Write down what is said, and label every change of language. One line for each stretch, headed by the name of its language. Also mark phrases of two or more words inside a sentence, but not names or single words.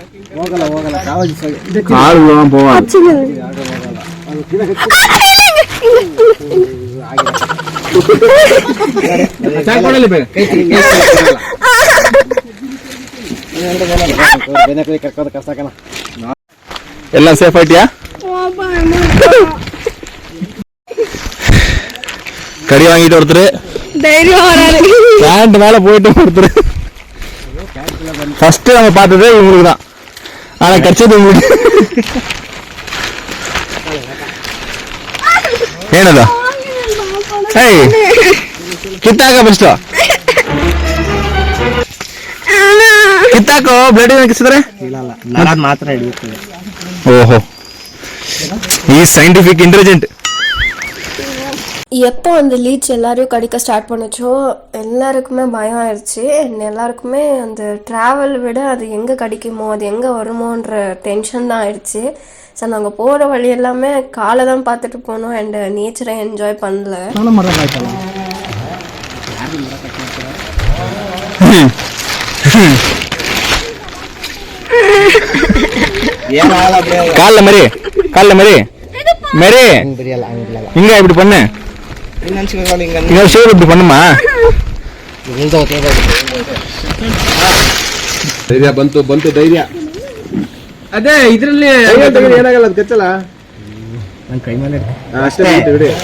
Tamil: கால் உள்ள போவாது. எல்லாம் சேஃப் ஆயிட்டியா? கடி வாங்கிட்டு ஒருத்தர் பேண்ட் மேல போயிட்டு ஒருத்தர். ஃபர்ஸ்ட் நம்ம பார்த்தது இவங்களுக்கு தான், ஆனா கடிச்சது உங்களுக்கு.
Kannada: ಏನದು ಏಯ್ ಕಿತ್ತಾಕ ಫಸ್ಟ್ ಕಿತ್ತಾಕೋ ಬ್ಲಡ್ ಹಾಕಿಸಿದ್ರೆ ಮಾತ್ರ ಹಿಡಿಯುತ್ತದೆ. ಓಹೋ ಈ
English: scientific intelligent.
Tamil: எப்போ அந்த லீச் எல்லாரையும் கடிக்க ஸ்டார்ட் பண்ணுச்சோ எல்லாருக்குமே பயம் ஆயிடுச்சு. எல்லாருக்குமே அந்த ட்ராவல் விட அது எங்கே கடிக்குமோ அது எங்கே வருமோன்ற டென்ஷன் தான் ஆயிடுச்சு. ஸோ நாங்கள் போகிற வழி எல்லாமே காலை தான் பார்த்துட்டு போனோம்
English: and nature
Tamil: என்ஜாய் பண்ணல. காலில் மாதிரி காலில் மாதிரி மாரி இங்க இப்படி பண்ணு. இன்னொரு ஷேர் இப்படி பண்ணுமா?
Kannada: ಧೈರ್ಯ ಬಂತು ಧೈರ್ಯ. ಅದೇ ಇದ್ರಲ್ಲಿ ಏನಾಗಲ್ಲ, ಅದು ಕಚ್ಚಲ್ಲ. ನನ್ನ ಕೈ ಮೇಲೆ ಅಷ್ಟೇ ಬಿಡಿ.